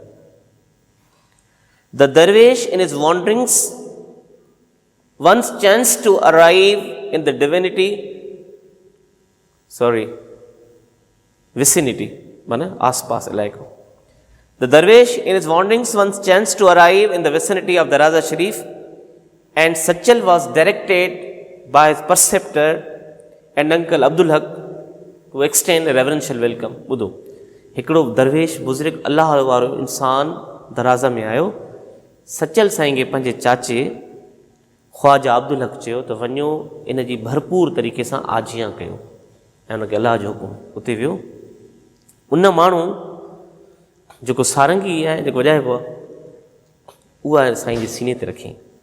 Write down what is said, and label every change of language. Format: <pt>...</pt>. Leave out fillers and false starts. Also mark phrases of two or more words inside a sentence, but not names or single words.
<en>The dervish in his wanderings once chanced to arrive in the vicinity,</en> <sd>آس پاس علائقو.</sd> <en>The dervish in his wanderings once chanced to arrive in the vicinity of Daraza Sharif, and Sachal was directed by his preceptor and uncle Abdul Haq to extend a reverential welcome.</en> <sd>ॿुधो, हिकिड़ो दरवेश बुज़ुर्ग अल्लाह वारो इंसान दराज़ा में आयो. सचल साईं खे पंहिंजे चाचे ख्वाजा अब्दुल हक चयो त वञो इन जी भरपूर तरीक़े सां आजियां कयो ऐं हुनखे अलाह जो हुकुम. उते वियो. उन माण्हू जेको सारंगी आहे, जेको वॼाइबो आहे, उहा साईं जे सीने ते रखी.</sd>